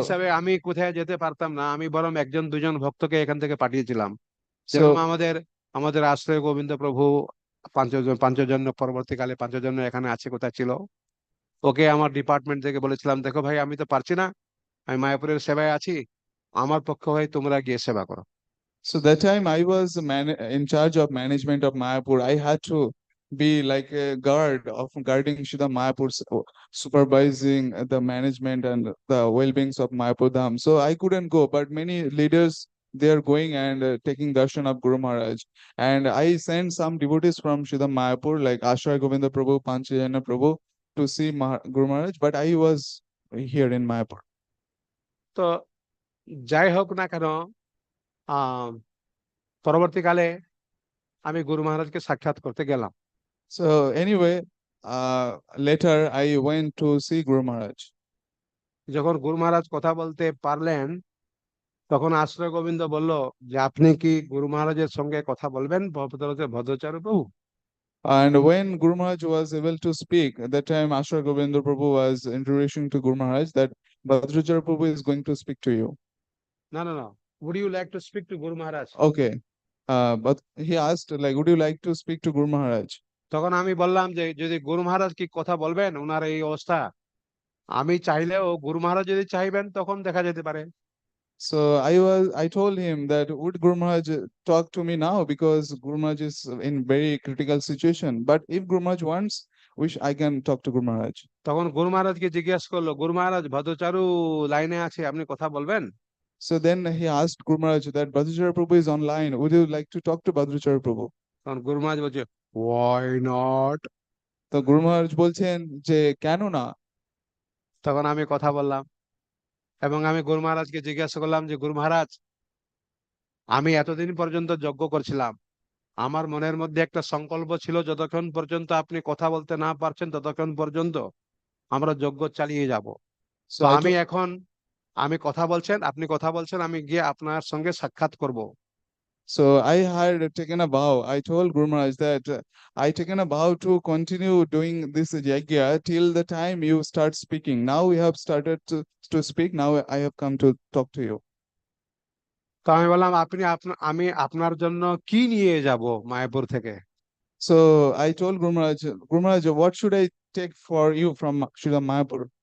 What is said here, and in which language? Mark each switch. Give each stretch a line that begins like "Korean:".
Bangla: হিসাবে আমি কোথায় যেতে পারতাম না, আমি বরং 1-2 জন ভক্তকে এখান থেকে পাঠিয়েছিলাম। যেরকম
English: so
Bangla: আমাদের আমাদের আশ্রয় গোবিন্দ প্রভু 5 জন পরবর্তীকালে 5 জন এখানে আছে, কোথায় ছিল, ওকে আমার ডিপার্টমেন্ট থেকে বলেছিলাম, দেখো ভাই আমি তো পারছি না, আমি মায়াপুরের সেবায় আছি, আমার পক্ষ হয়ে তোমরা গিয়ে সেবা করো।
English: So that time I was in charge of management of Mayapur. I had to be like a guard of guarding Shida Mayapur, supervising the management and the well-beings of Mayapur Dham. So I couldn't go, but many leaders they are going and taking darshan of Guru Maharaj. And I sent some devotees from Shida Mayapur like Ashray Govinda Prabhu, Panchayana Prabhu to see Guru Maharaj, but I was here in Mayapur.
Bangla: তো যাই হোক না কেন, আহ পরবর্তীকালে আমি গুরু মহারাজকে সাক্ষাৎ করতে গেলাম।
English: So anyway, later I went to see Guru Maharaj.
Bangla: যখন গুরু মহারাজ কথা বলতে পারলেন, তখন আশ্রয় গোবিন্দ বলল যে আপনি কি গুরু মহারাজের সঙ্গে কথা বলবেন, ভদ্রাচার্য প্রভু?
English: And when Guru Maharaj was able to speak, at that time Ashra Govinda Prabhu was introducing to Guru Maharaj that Bhadrachara Prabhu is going to speak to you.
Bangla: না না না,
English: Would you like to speak to Guru Maharaj? Okay. But he asked, like, would you like to speak to Guru Maharaj?
Bangla: তখন আমি বললাম যে যদি গুরু মহারাজ কি কথা বলবেন, ওনার এই অবস্থা, আমি চাইলেও গুরু মহারাজ যদি চাইবেন তখন দেখা যেতে পারে।
English: So I told him that would Guru Maharaj talk to me now because Guru Maharaj is in very critical situation. But if Guru Maharaj wants, I can talk to Guru Maharaj.
Bangla: তখন গুরু মহারাজকে জিজ্ঞেস করলো, গুরু মহারাজ ভদ্রচারু লাইনে আছে, আপনি কথা বলবেন?
English: So then he asked Guru Maharaj that Bhadrachara Prabhu is online. Would you like to talk to Bhadrachara Prabhu?
Bangla: তখন গুরু মহারাজ বলছে,
English: Why not.
Bangla: তো গুরু মহারাজ বলছেন যে কেন না? তখন আমি কথা বললাম এবং আমি গুরু মহারাজকে জিজ্ঞাসা করলাম যে গুরু মহারাজ, আমি এতদিন পর্যন্ত যজ্ঞ করছিলাম, আমার মনের মধ্যে একটা সংকল্প ছিল, যতক্ষণ পর্যন্ত আপনি কথা বলতে না পারছেন ততক্ষণ পর্যন্ত আমরা যজ্ঞ চালিয়ে যাব।
English: So
Bangla: তো
English: I
Bangla: আমি
English: told
Bangla: এখন, আমি কথা বলছেন, আপনি কথা বলছেন, আমি গিয়ে আপনার সঙ্গে সাক্ষাৎ করব।
English: So I had taken a vow. I told Guru Maharaj that I taken a vow to continue doing this yajna till the time you start speaking. Now we have started to speak. Now I have come to talk to you.
Bangla: তো আমি বললাম, আমি আপনার জন্য কি নিয়ে যাব মায়াপুর থেকে?
English: So I told Guru Maharaj, what should I take for you from Srila Mayapur?